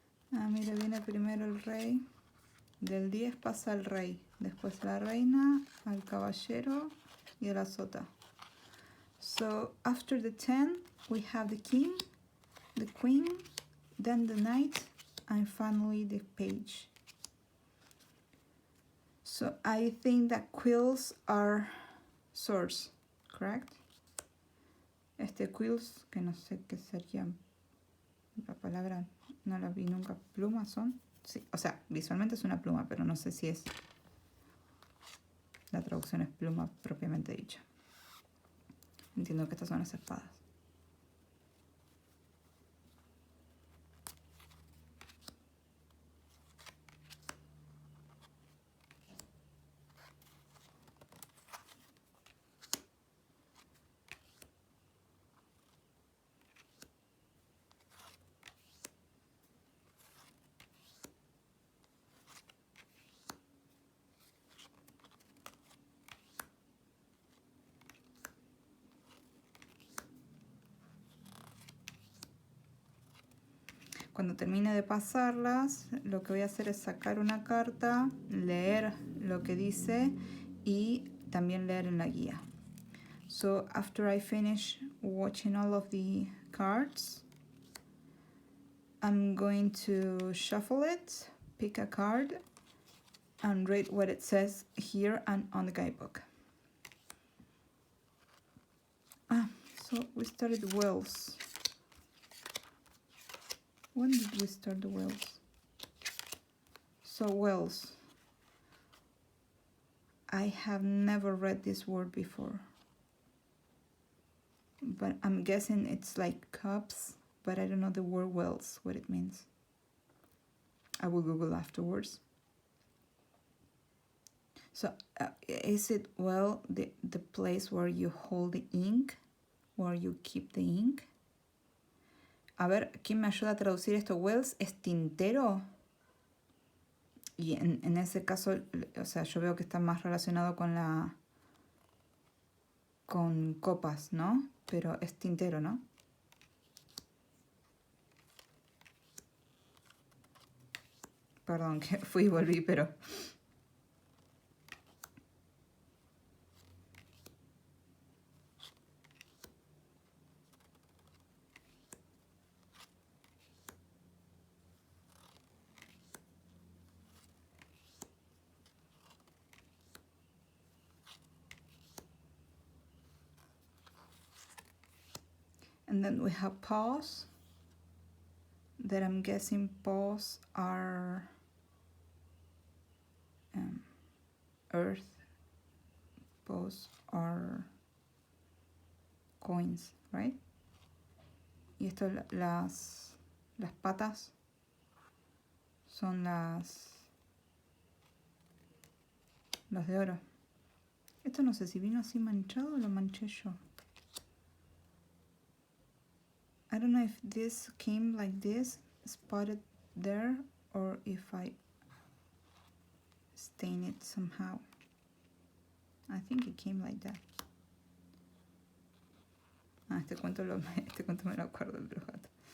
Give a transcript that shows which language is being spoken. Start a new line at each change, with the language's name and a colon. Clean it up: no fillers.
Spanish: Mira, viene primero el rey. Del 10 pasa el rey. Después la reina, al caballero y a la sota.
English: So after the 10, we have the king, the queen, then the knight, and finally the page. So I think that quills are swords, correct?
Spanish: Quills, que no sé qué sería la palabra, no la vi nunca. ¿Plumas son? Sí, o sea, visualmente es una pluma, pero no sé si es... La traducción es pluma propiamente dicha. Entiendo que estas son las espadas. Cuando termine de pasarlas, lo que voy a hacer es sacar una carta, leer lo que dice y también leer en la guía. So after I finish watching all of the cards, I'm going to shuffle it, pick a card, and read what it says here and on the guidebook.
English: So we started whales. When did we start the whales? So whales. I have never read this word before. But I'm guessing it's like cups, but I don't know the word whales, what it means. I will Google afterwards. So is it, well, the place where you hold the ink, where you keep the ink?
Spanish: A ver, ¿quién me ayuda a traducir esto? ¿Wells es tintero? Y en ese caso, o sea, yo veo que está más relacionado con copas, ¿no? Pero es tintero, ¿no? Perdón, que fui y volví, pero...
English: And then we have paws, that I'm guessing paws are earth, paws are coins, right?
Spanish: Y esto, las patas son las de oro. Esto no sé si vino así manchado o lo manché yo.
English: I don't know if this came like this, spotted there, or if I stain it somehow. I think it came like that.
Spanish: Este cuento me lo acuerdo, el del gato.